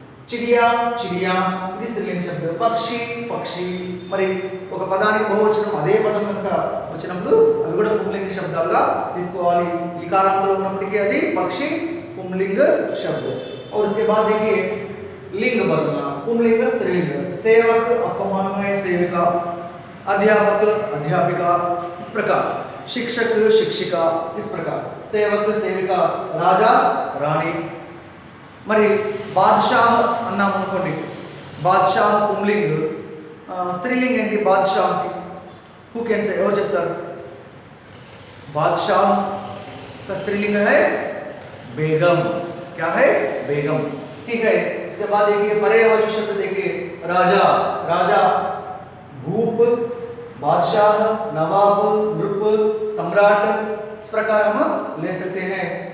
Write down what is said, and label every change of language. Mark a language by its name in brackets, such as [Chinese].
[Telugu] చిడియా, చిడియా ఇది స్త్రీలింగ శబ్దం. పక్షి, పక్షి. మరి ఒక పదానికి బహువచనం అదే పదం కనుక వచ్చినప్పుడు అవి కూడా పుంలింగ శబ్దాలుగా తీసుకోవాలి. ఈ కారంతో ఉన్నప్పటికీ అది పక్షి [Hindi] पुंलिंग शब्द। और इसके बाद देखिए लिंग बदलना, पुंलिंग स्त्रीलिंग। सेवक आपका मालूम है सेविका, अध्यापक अध्यापिका, इस प्रकार शिक्षक शिक्षिका, इस प्रकार सेवक सेविका, राजा रानी। [Telugu] మరి బాద్షాహ్ అన్నాం అనుకోండి, బాద్షాహ్ పుంలింగ్, స్త్రీలింగ్ ఏంటి బాద్షాహ్? [English] who can say, [Telugu] ఎవరు చెప్తారు? [Hindi] बादशाह का स्त्रीलिंग है बेगम। क्या है? बेगम। ठीक है। इसके बाद देखिए पर्यायवाची शब्द देखिए राजा, राजा, भूप, बादशाह, नवाब, नृप, सम्राट, इस प्रकार हम ले सकते हैं।